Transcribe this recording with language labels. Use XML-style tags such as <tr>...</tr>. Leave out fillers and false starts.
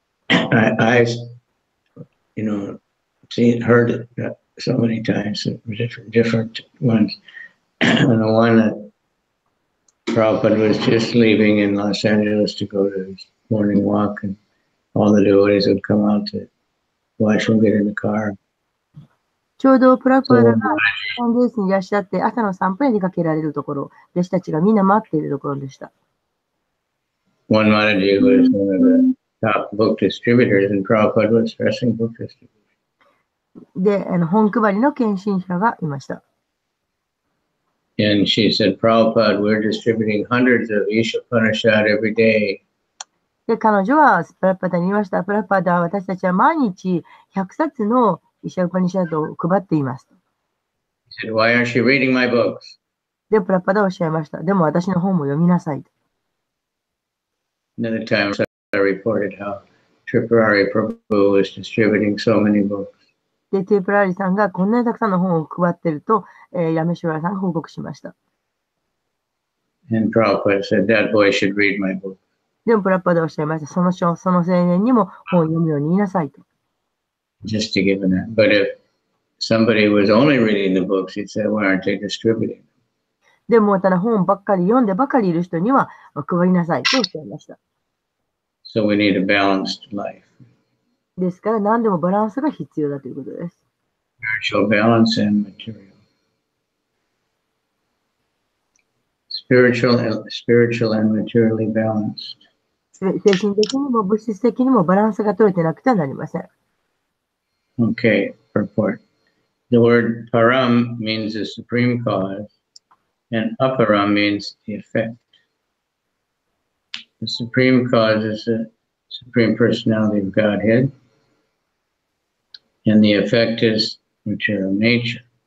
<en>I heard it so many times, different ones. And the one that Prabhupada was just leaving in Los Angeles to go to his morning walk, and all the devotees would come out to watch him get in the car.</en> <ja>ちょうどプラッパーダがサンデースにいらっしゃって、朝の散歩に出かけられるところ、弟子たちがみんな待っているところでした。</ja> <en>One Mataji was one of the top book distributors, and Prabhupada was stressing book distribution.</en> <ja>で、本配りの献身者がいました。</ja> <en>And she said, Prabhupada, we're distributing hundreds of Isha-Upanishad every day.</en> <ja>で、彼女はプラッパーダに言いました。プラッパーダは私たちは毎日100冊のイシャ・ウパニシャドを配っています。</ja> <en>He said, Why aren't you reading my books?</en> <ja>で、プラッパーダはおっしゃいました。でも私の本も読みなさい。</ja> <en>Another time I reported how Tripurari Prabhu was distributing so many books.</en> <ja>で、ティープラーリさんがこんなにたくさんの本を配っていると、ヤメシュワラさんが報告しました。</ja> <en>And Prabhupada said, That boy should read my book.</en> <ja>でもプラッパーダはおっしゃいました。その青年にも本を読むように言いなさいと。</ja> <en>Just to give an But if somebody was only reading the books, he'd say, Why aren't they distributing?</en> <ja>でも、ただ本ばっかり読んでばかりいる人には配りなさいとおっしゃいました。</ja> <en>So we need a balanced life.</en> <ja>ですから何でもバランスが必要だということです。</ja> <en>Spiritual balance and material. Spiritual and materially balanced.</en> <ja>精神的にも物質的にもバランスが取れてなくてはなりません。</ja> <en>Okay, purport. The word param means the supreme cause, and aparam means the effect. The supreme cause is the Supreme Personality of Godhead, and the effect is material nature.</en>